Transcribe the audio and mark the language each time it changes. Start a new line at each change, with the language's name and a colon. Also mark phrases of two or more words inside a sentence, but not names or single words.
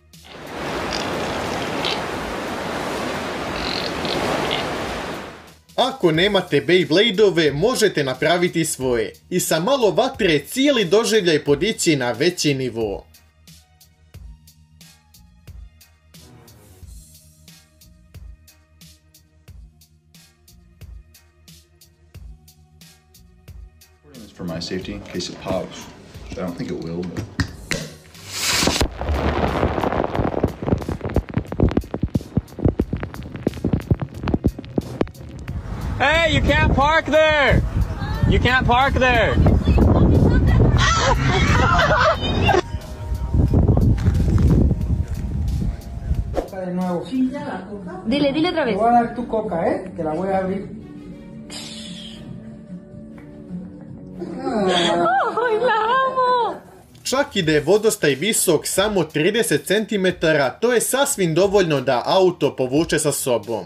Bosnian: Ako nemate Beybladeove, možete napraviti svoje i sa malo vatre cijeli doživljaj podići na veći nivo.
English: For my safety, in case it pops. I don't think it will, but... Hey, you can't park there! You can't park there!
Spanish: De nuevo. Dile otra vez. Te voy a dar tu coca, Te la voy a abrir. ¡Ay, la amo!
Bosnian: Čak i da je vodostaj visok samo 30 cm, to je sasvim dovoljno da auto povuče sa sobom.